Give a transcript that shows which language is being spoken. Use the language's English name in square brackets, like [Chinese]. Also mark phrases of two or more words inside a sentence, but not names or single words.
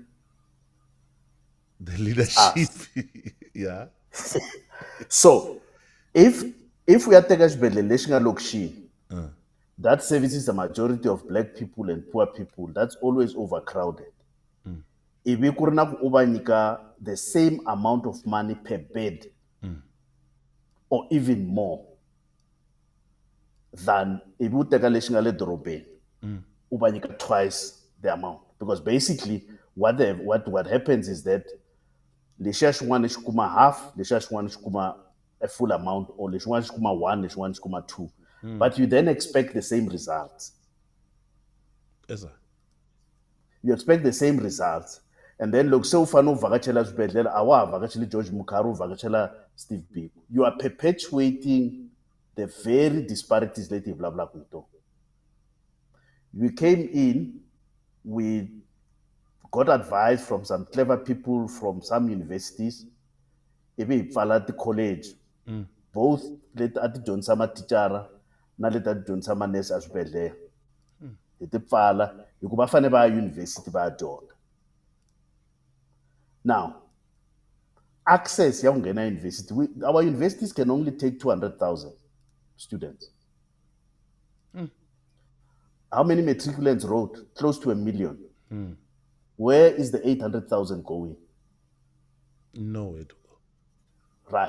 [English] The leadership. Yeah. So, if we are taking that services the majority of black people and poor people, that's always overcrowded. [Tsonga] ivi ku ri na ku u va nyika [English] the same amount of money per bed or even more than [Tsonga] ivi u teka lexi nga le dorobeni u va nyika [English] twice the amount, because basically what happens is that [Tsonga] lexiya xin'wana xi kuma half, lexiya xin'wana xi kuma [English] a full amount, or [Tsonga] lexin'wana xi kuma 1, lexin'wana xi kuma 2, [English] but you then expect the same results. Yes, sir. You expect the same results, and then [Tsonga] loko se u fanele u vhakachela swibedhlele a wa ha vhakacheli George Mukhari, u vhakachela Steve Biko. [English] You are perpetuating the very disparities [Tsonga] leti hi vulavulaka hi tona. [English] We came in, we got advice from some clever people from some universities, [Tsonga] ivi hi pfala ti-college, both leti a ti dyondzisa mathicara na leti a ti dyondzisa manese a swibedhlele. Hi ti pfala hikuva va fanele va ya university va ya dyondza. [English] Now, access [Tsonga] ya ku nghena [English] university, our universities can only take 200,000 students. How many matriculants wrote? Close to 1 million. Where is the 800,000 going? Nowhere to go. Right.